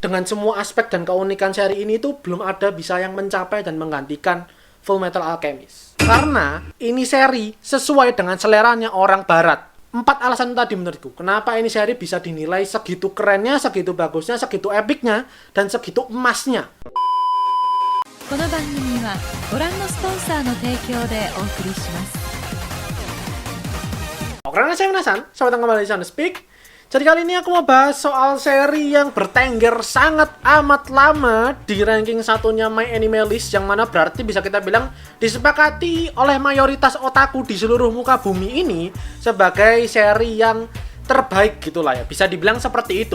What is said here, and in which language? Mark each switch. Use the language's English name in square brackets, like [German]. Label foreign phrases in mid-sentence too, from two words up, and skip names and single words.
[Indonesian] dengan semua aspek dan keunikan seri ini tuh belum ada bisa yang mencapai dan menggantikan Fullmetal Alchemist. Karena ini seri sesuai dengan seleranya orang barat. 4 alasan tadi menurutku, kenapa ini seri bisa dinilai segitu kerennya, segitu bagusnya, segitu epicnya, dan segitu emasnya. [Japanese] この番組はご覧のスポンサーの提供でお送りします。 [Indonesian] Karena saya penasaran, selamat datang kembali di Sound Speak. Jadi kali ini aku mau bahas soal seri yang bertengger sangat amat lama di ranking satunya My Anime List, yang mana berarti bisa kita bilang disepakati oleh mayoritas otaku di seluruh muka bumi ini sebagai seri yang terbaik gitulah ya, bisa dibilang seperti itu.